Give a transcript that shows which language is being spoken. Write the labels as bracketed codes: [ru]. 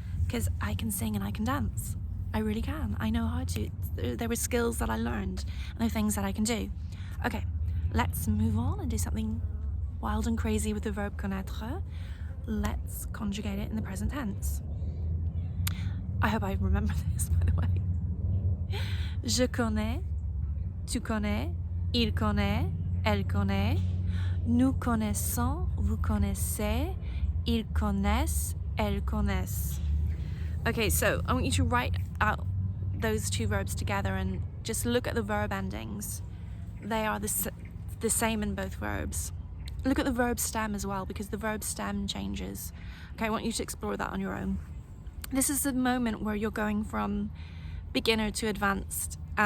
[en] Because I can sing and I can dance. I really can. I know how to. There were skills that I learned and there are things that I can do. Okay, let's move on and do something wild and crazy with the verb connaître. Let's conjugate it in the present tense. I hope I remember this, by the way. [fr] Je connais, tu connais, il connaît, elle connaît. Nous connaissons, vous connaissez, ils connaissent, elles connaissent. [en] Okay, so I want you to write out those two verbs together and just look at the verb endings. They are the same in both verbs. Look at the verb stem as well, because the verb stem changes. Okay, I want you to explore that on your own. This is the moment where you're going from beginner to advanced.